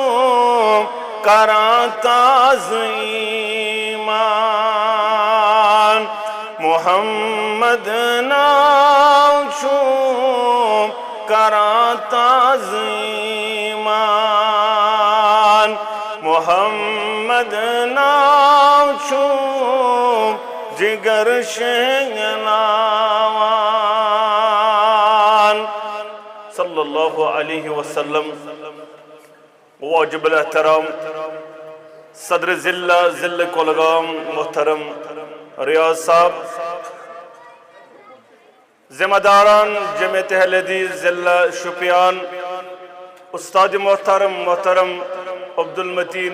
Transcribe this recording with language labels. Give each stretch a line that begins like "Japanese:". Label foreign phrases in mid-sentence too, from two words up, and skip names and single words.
Kashmiri: کران تعظیمان محمد ناو چھو کران تعظیمان محمد ناو چھو جگر
Urdu: شنگلاوان
Arabic: صلی اللہ علیہ وسلم
Urdu: واجب الاحترام صدر ضلع کولگام محترم ریاض صاحب ذمہ داران جمعیت اہل حدیث ضلع شوپیان استاد محترم عبدالمتین